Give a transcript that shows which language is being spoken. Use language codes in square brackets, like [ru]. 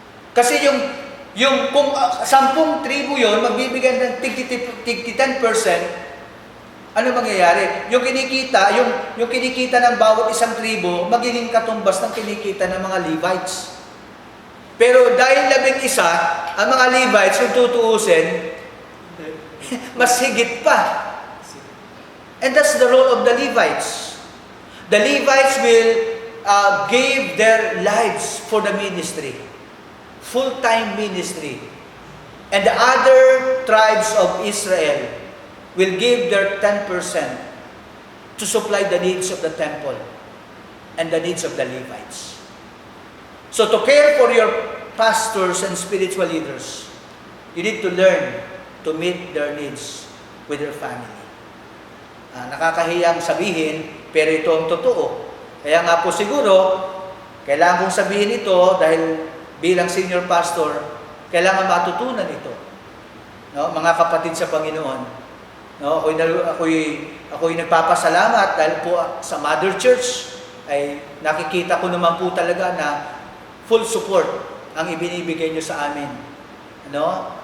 [tl] Kasi yung kung 10 tribo yon magbibigay ng 10%, ano mangyayari? Yung kinikita ng bawat isang tribo, magiging katumbas ng kinikita ng mga Levites. Pero dahil 11, ang mga Levites, kung tutuusin, mas higit pa. [en] And that's the role of the Levites. The Levites will give their lives for the ministry. Full-time ministry. And the other tribes of Israel will give their 10% to supply the needs of the temple and the needs of the Levites. So to care for your pastors and spiritual leaders, you need to learn to meet their needs with their family. [tl] Nakakahiyang sabihin, pero ito ang totoo. Kaya nga po siguro, kailangan kong sabihin ito dahil bilang senior pastor, kailangan matutunan ito. No, mga kapatid sa Panginoon. No, ako'y nagpapasalamat dahil po sa Mother Church ay nakikita ko naman po talaga na [en] full support [tl] ang ibinibigay nyo sa amin. No?